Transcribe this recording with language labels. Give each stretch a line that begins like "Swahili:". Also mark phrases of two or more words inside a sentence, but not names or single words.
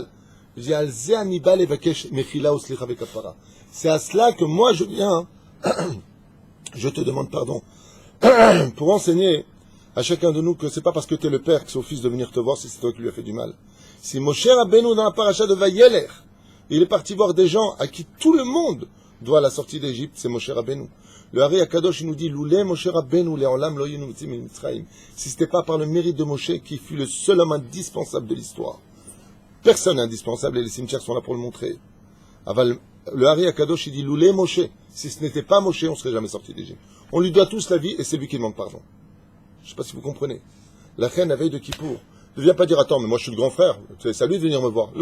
French: C'est à cela que moi je viens, je te demande pardon, pour enseigner à chacun de nous que c'est pas parce que tu es le père que c'est au fils de venir te voir si c'est toi qui lui as fait du mal. Si Moshe Rabbeinu dans la paracha de Vayelech, il est parti voir des gens à qui tout le monde doit la sortie d'Égypte, c'est Moshe Rabbeinu. Le Hari Akadosh il nous dit
Hebrew: לולא משה רבנו לעולם לא יינו מצרים.
French: Si c'était pas par le mérite de Moshe qui fut le seul homme indispensable de l'histoire. Personne n'est indispensable et les cimetières sont là pour le montrer. Aval, le Hari Akadosh il dit
Hebrew: לולא משה.
French: Si ce n'était pas Moshe, on ne serait jamais sorti d'Égypte. On lui doit tous la vie et c'est lui qui demande pardon. Je ne sais pas si vous comprenez. La reine la veille de Kippour ne vient pas dire attends mais moi je suis le grand frère, c'est à lui de venir me voir.